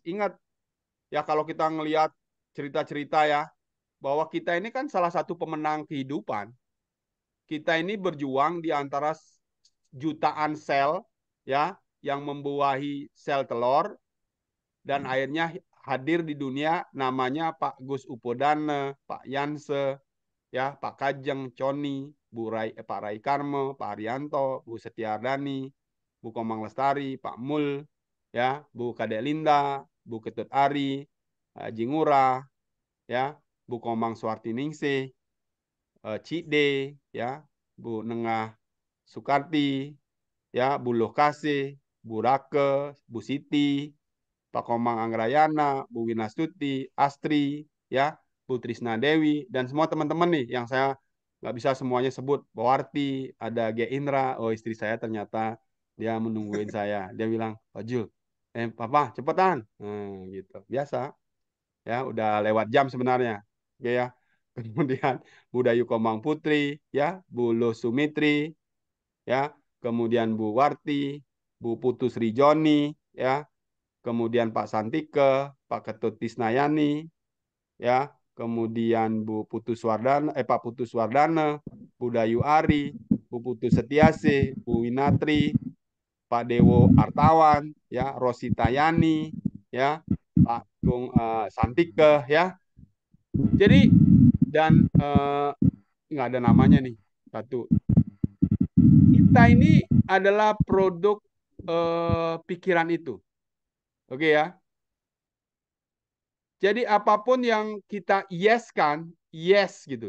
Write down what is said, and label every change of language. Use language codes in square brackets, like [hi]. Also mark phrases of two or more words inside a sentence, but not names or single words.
[id] Ingat, ya kalau kita ngelihat cerita-cerita ya, bahwa kita ini kan salah satu pemenang kehidupan. Kita ini berjuang di antara jutaan sel ya yang membuahi sel telur dan akhirnya hadir di dunia namanya Pak Gus Upodane, Pak Yanse, ya Pak Kajeng, Coni, Pak Rai Karmo, Pak Arianto, Bu Setiardani, Bu Komang Lestari, Pak Mul, ya Bu Kadek Linda, Bu Ketut Ari, Haji Ngurah, ya Bu Komang Suartiningsih, Cide, ya Bu Nengah Sukarti, ya Bu Loh Kasih, Bu Rake, Bu Siti, Pak Komang Anggrayana, Bu Winastuti, Astri, ya Bu Trisna Dewi, dan semua teman-teman nih yang saya nggak bisa semuanya sebut. Bawarti, ada G. Indra, oh istri saya ternyata dia menungguin saya. Dia bilang, Pak Jul, Papa cepetan, gitu. Biasa, ya udah lewat jam sebenarnya, oke ya. Kemudian Bu Dayu Komang Putri, ya Bu Lo Sumitri, ya kemudian Bu Warti, Bu Putu Sri Joni, ya kemudian Pak Santike, Pak Ketut Tisnayani, ya kemudian Bu Putu Swardana, Pak Putu Swardana, Bu Dayu Ari, Bu Putu Setiase, Bu Winatri, Pak Dewo Artawan, ya Rosi Tayani, ya Pak Gung Santike, ya. Jadi dan nggak ada namanya nih satu. Kita ini adalah produk pikiran itu, oke ya. Jadi apapun yang kita yes kan, yes gitu.